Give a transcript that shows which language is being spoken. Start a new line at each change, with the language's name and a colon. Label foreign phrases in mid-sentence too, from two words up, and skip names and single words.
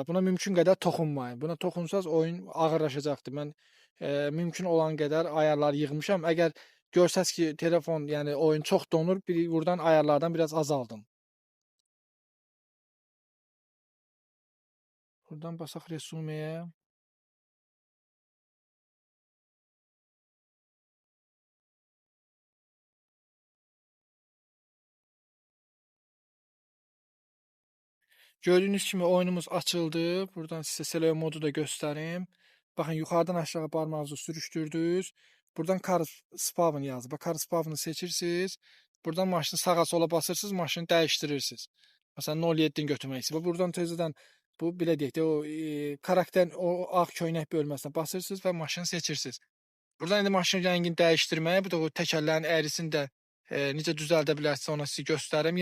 Azerbaijani: Buna mümkün qədər toxunmayın. Buna toxunsaz oyun ağırlaşacaqdır. Mən mümkün olan qədər ayarlar yığmışam. Əgər görsəz ki, telefon, yəni oyun çox donur, buradan ayarlardan biraz azaldım. Buradan basaq resumeyə. Gördüğünüz kimi oyunumuz açıldı.
Turkish: Buradan size Stereo modu da göstereyim. Bakın yukarıdan aşağı parmağınızı sürüştürdünüz. Buradan
English: car spawn
Turkish: yazdı. Bak
English: car spawn'ı
Turkish: seçirsiniz. Buradan maşını sağa sola basırsınız, maşını değiştirirsiniz.
Azerbaijani: Mesela 07'den götürmək istəyir. Buradan tezdən bu belə deyək də o karakterin o ağ köynək bölməsinə basırsınız və maşını seçirsiniz. Buradan indi maşının rəngini dəyişdirməyə, bu da o təkərlərin əyrisini də necə düzəldə bilərsiniz ona sizi göstərim.